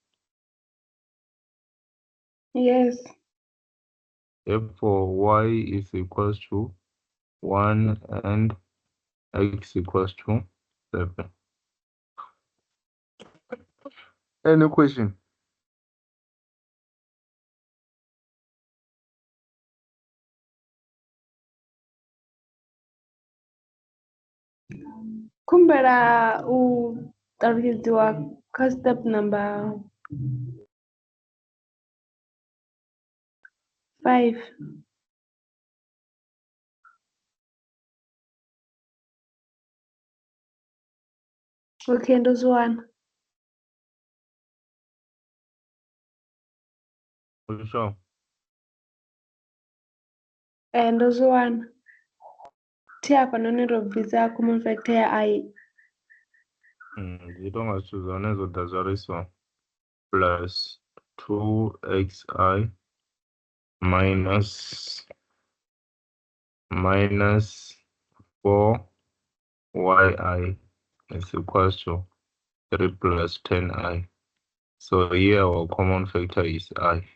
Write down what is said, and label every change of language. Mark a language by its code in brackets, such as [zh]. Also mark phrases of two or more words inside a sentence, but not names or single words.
[en] Yes. Therefore, y is equals to 1 and x equals to 7. Any question? [ve] Kumbera u talutshedziwa kha [en] step number [ve] 5. Okay, ndo zwi wana. [en] Are you sure? [ve] Ndo zwi wana. Thi hafhanoni ro bvisa [en] common factor [ve] ya I. Dzi tou nga zwithu zwone zwo ḓa zwa ri [en] so plus 2xi minus 4yi is equals to 3 plus 10i. So here our common factor is I.